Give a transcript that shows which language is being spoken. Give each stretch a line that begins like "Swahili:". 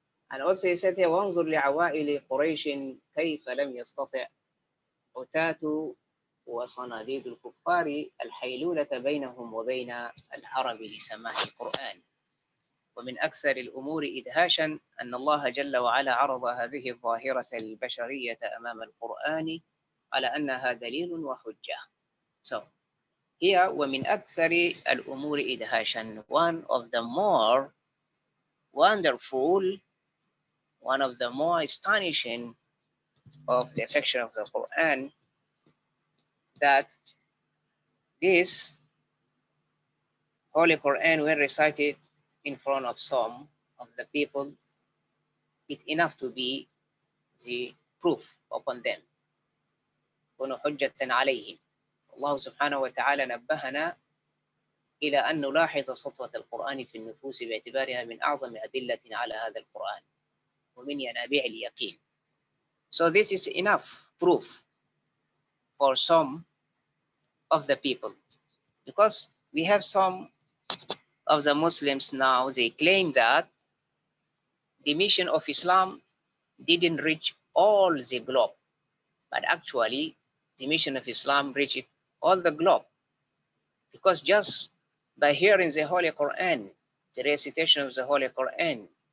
English: And also he said here,
Arabic: وانظر لعوائل قريش كيف لم يستطع عتاة وصناديد الكفار الحيلولة بينهم وبين العرب لسماع القرآن. ومن أكثر الأمور إدهاشا أن الله جل وعلا عرض هذه الظاهرة البشرية أمام القرآن على أنها دليل وحجة.
English: So here,
Arabic: ومن أكثر الأمور إدهاشا,
English: one of the more wonderful, one of the more astonishing of the affection of the Quran, that this Holy Quran, when recited in front of some of the people, it's enough to be the proof upon them.
Arabic: كونوا حجة عليهم. الله سبحانه وتعالى نبهنا إلى أن نلاحظ سطوة القرآن في النفوس باعتبارها من أعظم أدلة على هذا القرآن ومن ينابيع اليقين.
English: So this is enough proof for some of the people, because we have some of the Muslims now, they claim that the mission of Islam didn't reach all the globe, but actually the mission of Islam reached all the globe, because just by hearing the Holy Quran, the recitation of the Holy Quran,